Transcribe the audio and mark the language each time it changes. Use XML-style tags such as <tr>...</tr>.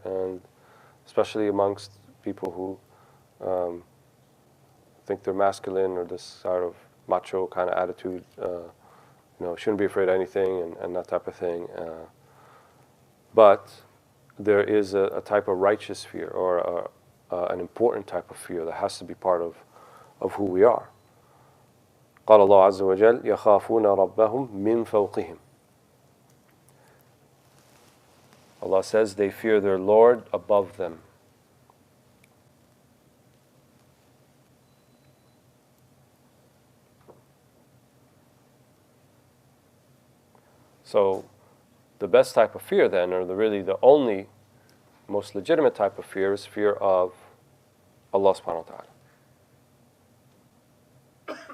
<en>And especially amongst people who think they're masculine or this sort of macho kind of attitude, shouldn't be afraid of anything and that type of thing. But there is a type of righteous fear or an important type of fear that has to be part of who we are.</en> <ar>قال الله عز وجل يخافون ربهم من فوقهم.</ar> <en>Allah says they fear their Lord above them. So the best type of fear then, or really the only most legitimate type of fear, is fear of Allah subhanahu wa ta'ala.</en>